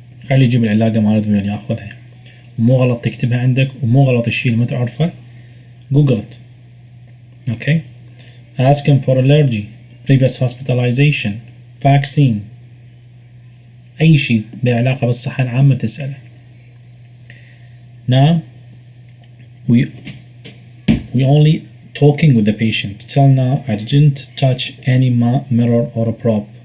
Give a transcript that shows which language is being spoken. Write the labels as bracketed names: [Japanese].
[Arabic] خلي يجيب العلاقة مالته اللي ياخذها. مو غلط تكتبها عندك، ومو غلط الشيء اللي ما تعرفه. [English] Google it. Okay. Ask him for allergy, previous hospitalization, vaccine. [Arabic] أي شيء بعلاقة بالصحة العامة تسأله. [English] Now we only talking with the patient. Till now I didn't touch any mirror or a prop.